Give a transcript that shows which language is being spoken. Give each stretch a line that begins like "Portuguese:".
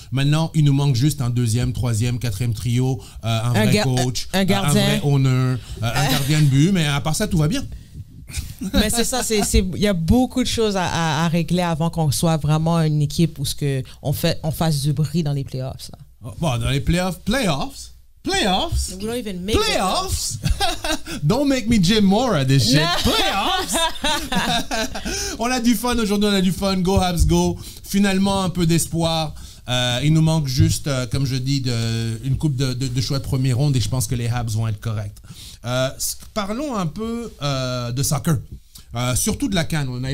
French: Maintenant, il nous manque juste un deuxième, troisième, quatrième trio, un vrai coach, un gardien, un vrai owner, un gardien de but. Mais à part ça, tout va bien. Mais c'est ça, il y a beaucoup de choses à régler avant qu'on soit vraiment une équipe où on fasse du bruit dans les playoffs. Là. Bon, dans les playoffs?
English: We don't even make playoffs? Don't make me Jim Mora this shit. Playoffs?
French: On a du fun aujourd'hui, on a du fun. Go Habs, go. Finalement, un peu d'espoir. Il nous manque juste, comme je dis, une coupe de choix de première ronde et je pense que les Habs vont être corrects. Parlons un peu de soccer. Surtout de la CAN.